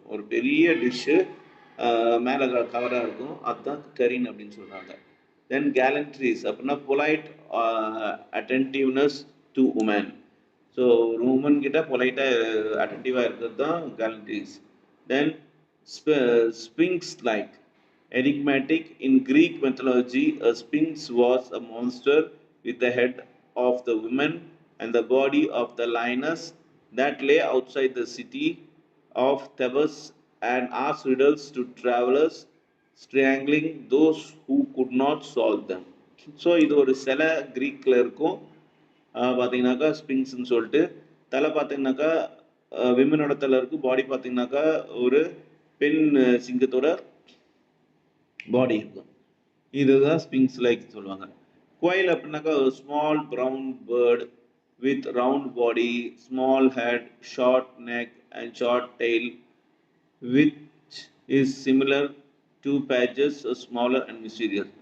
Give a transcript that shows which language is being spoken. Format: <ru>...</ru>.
<ta>ஒரு பெரிய டிஷ்ஷு மேலே கவராக இருக்கும், அதுதான் டெரீன் அப்படின்னு சொல்கிறாங்க.</ta> <en>Then gallantries அப்படின்னா polite attentiveness to woman.</en> <ta>ஸோ ஒரு உமன் கிட்ட பொலைட்டாக அட்டென்டிவாக இருக்கிறது தான் கேலண்ட்ரிஸ்.</ta> <en>Then sphinx like enigmatic. In Greek mythology, a sphinx was a monster with the head of the woman and the body of the lioness that lay outside the city of Thebes and asked riddles to travelers, strangling those who could not solve them.</en> <ta>So இது ஒரு சில கிரீக்கில் இருக்கும். பார்த்தீங்கன்னாக்கா ஸ்பிங்ஸ்ன்னு சொல்லிட்டு தலை பார்த்தீங்கன்னாக்கா விமனோட தலை இருக்குது, பாடி பார்த்தீங்கன்னாக்கா ஒரு பெண் சிங்கத்தோட பாடி இருக்கும். இதுதான் ஸ்பிங்ஸ் லைக் சொல்லுவாங்க.</ta> <en>quail</en> <ta>அப்படின்னாக்கா ஒரு</ta> <en>Small brown bird with round body, small head, short neck and short tail which is similar to pages, smaller and mysterious.</en>